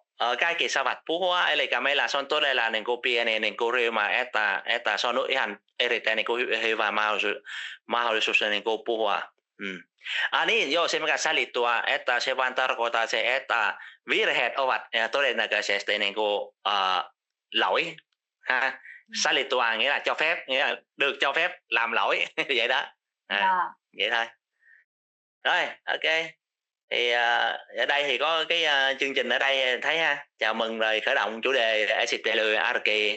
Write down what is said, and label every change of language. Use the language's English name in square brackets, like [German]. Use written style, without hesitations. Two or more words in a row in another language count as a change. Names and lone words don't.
[Finnish] Kaikki saavat puhua, eli meillä se on todella niin kuin pieni niin kuin ryhmä, että se on ihan erittäin niin kuin hyvä mahdollisuus niin kuin puhua. Niin, joo, se mikä sallittua, että se vain tarkoittaa se, että virheet ovat todennäköisesti niin kuin lỗi. [Vietnamese] Sallittua nghĩa là cho phép, nghĩa là được cho phép làm lỗi, vậy đó. Vậy thôi. Rồi, ok. Thì ở đây thì có cái chương trình ở đây thấy ha, chào mừng rồi khởi động chủ đề Esitely Arki.